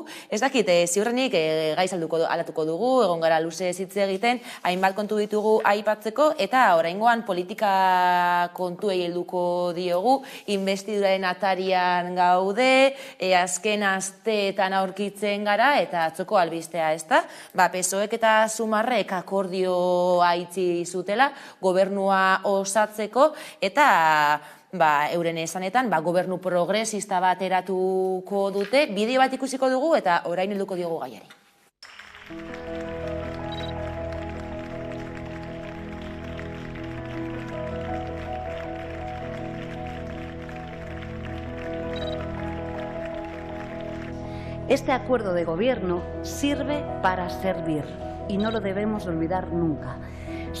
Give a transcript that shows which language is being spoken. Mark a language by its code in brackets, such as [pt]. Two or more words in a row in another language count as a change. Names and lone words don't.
[eu] Ez dakit, ziurrenik gaiz aldatuko dugu, egon gara luze hitz egiten, hainbat kontu ditugu aipatzeko, eta oraingoan politika kontuei helduko diogu, investiduraren atarian gaude, azken asteetan aurkitzen gara, eta atzoko albistea, ezta? PSOEk eta Sumarrek akordioa itxi zutela, gobernua osatzeko, eta euren esanetan, gobernu progresista bat eratuko dute, bideo bat ikusiko dugu eta orain helduko diogu gaiari. [es] Este acuerdo de gobierno sirve para servir y no lo debemos olvidar nunca.